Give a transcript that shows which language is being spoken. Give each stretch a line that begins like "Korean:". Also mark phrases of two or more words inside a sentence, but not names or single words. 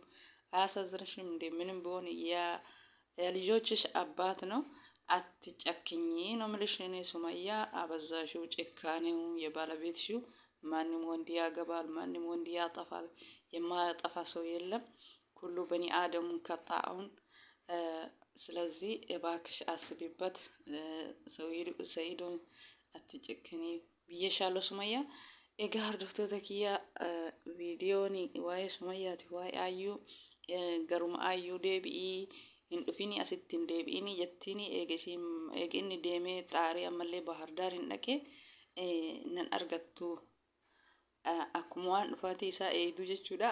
Amharic: አያሳዝንሽም እንዴ? ምንም ቢሆን የልጆችሽ አባት ነው። አትጨክኚ ነው የምልሽ እኔ ሱመያ። አበዛሽው ጭካኔው የባለቤትሽው። ማንም ወንድ ያገባል፣ ማንም ወንድ ያጠፋል። የማያጠፋ ሰው የለም።
Arabic: كل بني آدم خطاؤون።
Amharic: ስለዚህ እባክሽ አስቢበት። ሰይዶን
Oromo: atti cikkanii biyya shaaloo Sumayyaa. Egaa hordoftoota kiyya viidiyoon waa'ee Sumayyaati waa'ee Aayyuu garuma Aayyuu deebi'ii hin dhufini asitti hin deebi'ini jettiin eega inni deemee xaarii ammallee Bahar Daar hin dhaqee nan argattu akkuma waan dhufaatii isaa eegdu jechuudha.